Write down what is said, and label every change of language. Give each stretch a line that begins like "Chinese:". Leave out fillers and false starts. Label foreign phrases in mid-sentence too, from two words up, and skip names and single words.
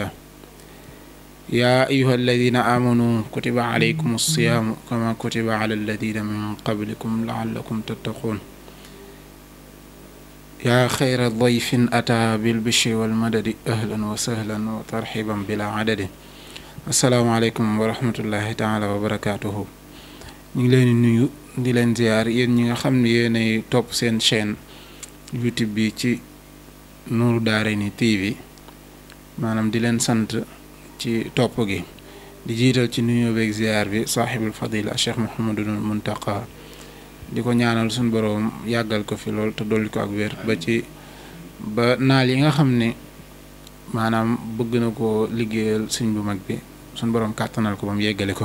Arabic: يا أيها الذين آمنوا كتب عليكم الصيام كما كتب على الذين من قبلكم لعلكم تتقون. يا خير ضيف أتى بالبشر والمدد أهلا وسهلا وترحيبا بلا عدد. السلام عليكم ورحمة الله تعالى وبركاته.
Wolof: ñu ngi leen di nuyu di leen ziar yéen ñi nga xam ne yéenay topp seen chaîne YouTube bi ci Nourou Darayni TV, maanaam di leen sant ci topp gi, di jiital ci nuyu beeg ziar bi saaxibul fadila Cheikh Mouhamadul Muntaqa, di ko ñaanal suñu boroom yàggal ko fi lool te dolli ko ak wér ba naal yi nga xam ne maanaam bëgg na koo liggéeyal suñ bu mag bi suñu boroom kàttanal ko ba mu yeggale ko.